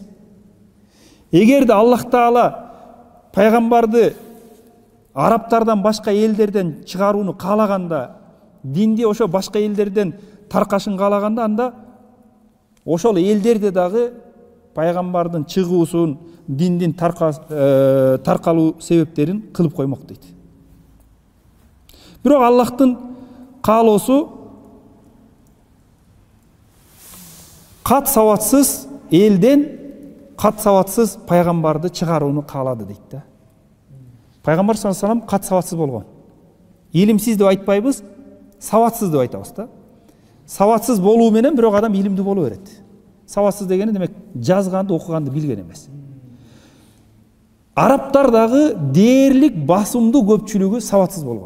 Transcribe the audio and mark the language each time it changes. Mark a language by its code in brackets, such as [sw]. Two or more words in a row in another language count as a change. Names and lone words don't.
[ky] Эгерде Аллах Таала пайгамбарды арабтардан башка элдерден чыгарууну каалаганда, динди ошо башка элдерден таркашын каалаганда, анда ошол элдерде дагы пайгамбардын чыгуусун, диндин таркалуу себептерин кылып коймок дейт. Бирок Аллахтын каалоосу кат сабатсыз элден кат сабатсыз пайгамбарды чыгарууну каалады дейт да. Пайгамбар [ar] صلى الله عليه وسلم [ky] кат сабатсыз болгон. Илимсиз деп айтпайбыз, сабатсыз деп айтабыз да. Сабатсыз болуу менен бирок адам илимдүү боло берет. Сабатсыз дегени демек жазганды, окуганды билген эмес. Арабтар дагы дээрлик басымдуу көпчүлүгү сабатсыз болгон.